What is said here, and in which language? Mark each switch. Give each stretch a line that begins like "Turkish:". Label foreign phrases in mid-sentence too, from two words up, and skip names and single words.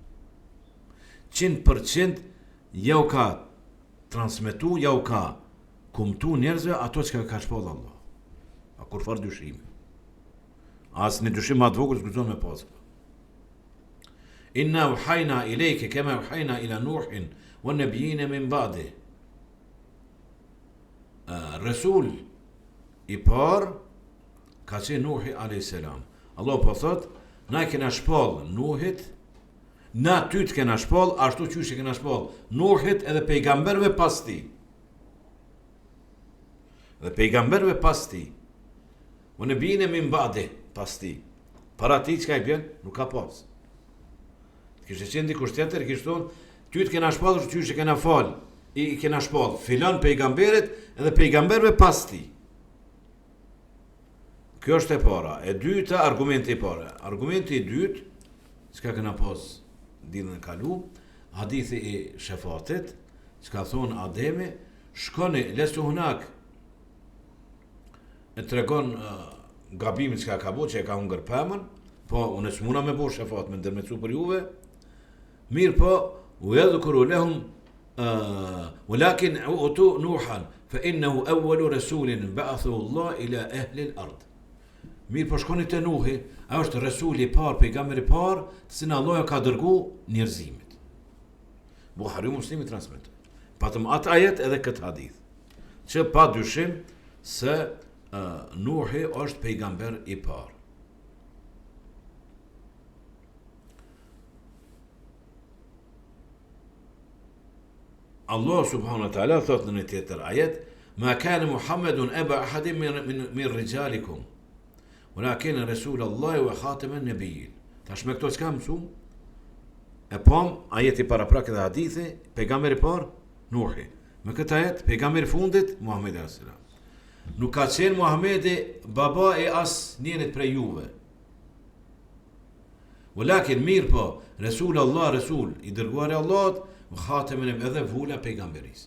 Albanian: 100% ja u ka transmetu, ja u ka kumtu njerëzve ato që ka shpall Allah. Pa kur farë dyshimi. Asë një dyshim ma të vogël s'guxon me pasë.
Arabic: إنا أوحينا إليك كما أوحينا إلى نوح والنبيين من بعده.
Albanian: Resul i par ka qenë Nuhi a.s. Allah po thot, na i kena shpall Nuhit, na ty të kena shpall, ashtu qysh i kena shpall Nuhit edhe pejgamberve pas ti. Dhe pejgamberve pas ti.
Arabic: والنبيين من بعده,
Albanian: pas ti. Para ti çka i bjen? Nuk ka pas. Kishte qenë dikush tjetër, kishte thonë, ty të kena shpallur qysh e kena fal, i kena shpall filan pejgamberit edhe pejgamberve pas ti. Kjo është e para. E dyta, argumenti i para. Argumenti i dytë, çka kena pas ditën e kalu, hadithi i shefatit, çka thonë Ademi, shkoni
Arabic: لست هناك,
Albanian: e tregon gabimin çka ka bo, që e ka hungër pemën, po unë s'muna me bo shefat me ndërmecu për juve, mirë po,
Arabic: ويذكر لهم ولكن أوتوا نوحا فإنه أول رسول بعثه الله إلى أهل الأرض.
Albanian: Mirë po shkoni te Nuhi, ai është resuli i parë, pejgamberi i parë, që Allah ka dërgu njerëzimit. Buhari Muslimi transmeton. Patëm atë ajet edhe këtë hadith, që pa dyshim se Nuhi është pejgamber i parë. Allah
Arabic: سبحانه وتعالى
Albanian: thot në një tjetër ajet,
Arabic: ما كان محمد أبا أحد من رجالكم ولكن رسول الله وخاتم النبيين.
Albanian: Tash me këto çka mësum? E pam ajeti paraprak dhe hadithi, pejgamberi parë Nuhi. Me këtë ajet pejgamberi fundit Muhamedi
Arabic: صلى الله عليه وسلم.
Albanian: Nuk ka qenë Muhamedi baba e as njerit prej juve. Walakin mirë po, Rasulullah, Rasul i dërguar i Allahut, khatemen edhe vula pejgamberis.